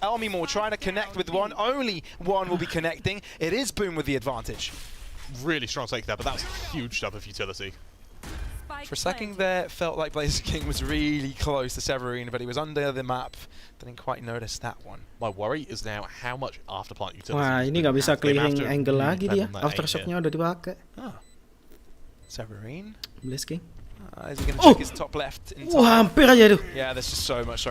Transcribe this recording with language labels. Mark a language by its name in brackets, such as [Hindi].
[English] Elmimore trying to connect with one. Only one will be connecting. It is Boom with the advantage. Really strong take there, but that was a huge dump of utility. For a second there, it felt like Blaze King was really close to Severine, but he was under the map. Didn't quite notice that one. My worry is now how much afterplant utility. [Indonesian] Wah, ini nggak bisa clearing angle lagi dia. Aftershocknya udah dipakai. [English] Severine. Blaze King. Is he going to check his top left? [Indonesian] Wah, hampir aja tuh. [English] Yeah, there's just so much.